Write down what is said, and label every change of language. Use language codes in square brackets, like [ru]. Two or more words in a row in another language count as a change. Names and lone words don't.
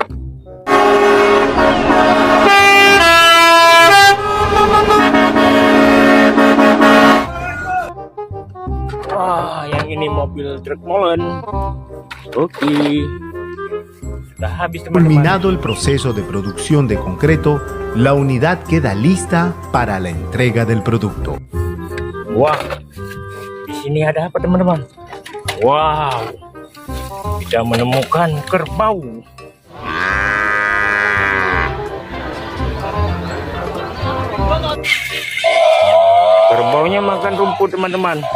[id] Wah, yang ini mobil truk molen. Oke. Sudah habis teman-teman. [es] Culminado el proceso de producción de concreto, la unidad queda lista para la entrega del producto. [id] Wah, di sini ada apa teman-teman? Wow, kita menemukan kerbau. Kerbaunya makan rumput teman-teman.